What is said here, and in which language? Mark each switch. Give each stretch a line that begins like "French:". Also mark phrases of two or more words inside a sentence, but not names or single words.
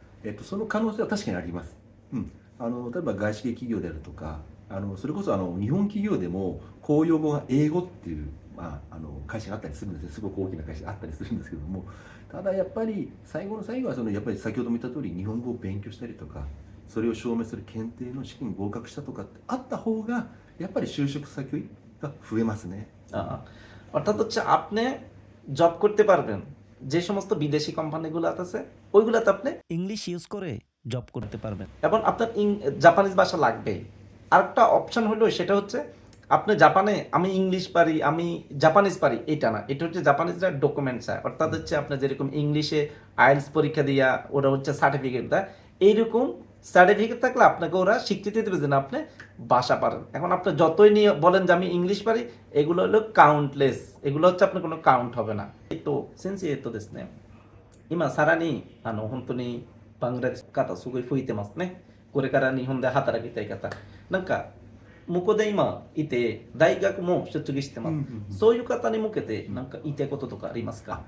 Japanese: その可能性は確かにあります。例えば外資系企業であるとか、それこそ日本企業でも公用語が英語っていう、会社があったりするんですね。すごく大きな会社があったりするんですけども、ただやっぱり最後の最後はやっぱり先ほども言った通り日本語を勉強したりとか、それを証明する検定の試験に合格したとかってあった方がやっぱり就職先が増えますね。
Bangla: অর্থাৎ হচ্ছে আপনি জব করতে পারবেন যে সমস্ত বিদেশি কোম্পানিগুলো আছে, ওইগুলোতে আপনি ইংলিশ ইউজ করে জব করতে পারবেন এবং আপনার জাপানিজ ভাষা লাগবে। আরেকটা অপশন হলো সেটা হচ্ছে আপনি জাপানে আমি ইংলিশ পারি, আমি জাপানিজ পারি, এটা না, এটা হচ্ছে জাপানিজরা ডকুমেন্ট চায়। অর্থাৎ হচ্ছে আপনি যেরকম ইংলিশে আইএলটিএস পরীক্ষা দিয়া ওরা হচ্ছে সার্টিফিকেট দেয়, এইরকম সার্টিফিকেট থাকলে আপনাকে ওরা স্বীকৃতি দেবে যে না আপনি ভাষা পারেন। এখন আপনি যতই নিয়ে বলেন যে আমি ইংলিশ পারি, এগুলো হলো কাউন্টলেস, এগুলো হচ্ছে আপনার কোনো কাউন্ট হবে な。
Japanese: 先生ですね、今さらに本当にバングラデシュの方すごい増えてますね。これから日本で働きたい方、なんか向こうで今いて大学も卒業してます。そういう方に向けてなんか言いたいこととかありますか？